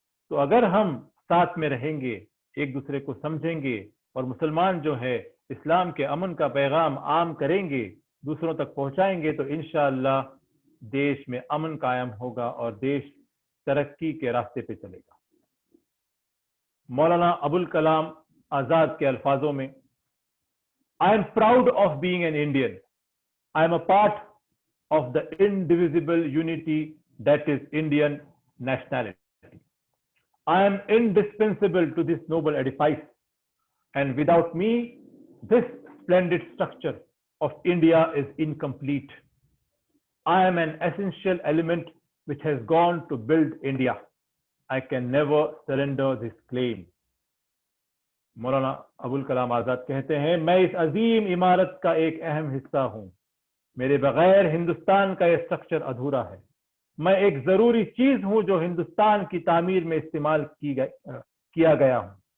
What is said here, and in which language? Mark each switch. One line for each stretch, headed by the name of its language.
Hindi: तो अगर हम साथ में रहेंगे, एक दूसरे को समझेंगे, और मुसलमान जो है इस्लाम के अमन का पैगाम आम करेंगे, दूसरों तक पहुंचाएंगे, तो इंशाअल्लाह देश में अमन कायम होगा और देश तरक्की के रास्ते पे चलेगा। मौलाना अबुल कलाम आजाद के अल्फाजों में,
English: I am proud of being an Indian, I am a part of the indivisible unity that is Indian nationality. I am indispensable to this noble edifice, and without me, this splendid structure of India is incomplete. I am an essential element which has gone to build India. I can never surrender this claim.
Hindi: Maulana Abul Kalam Azad कहते हैं, मैं इस अजीम इमारत का एक अहम हिस्सा हूं, मेरे बगैर हिंदुस्तान का यह स्ट्रक्चर अधूरा है। मैं एक जरूरी चीज हूं जो हिंदुस्तान की तामीर में इस्तेमाल किया गया हूं।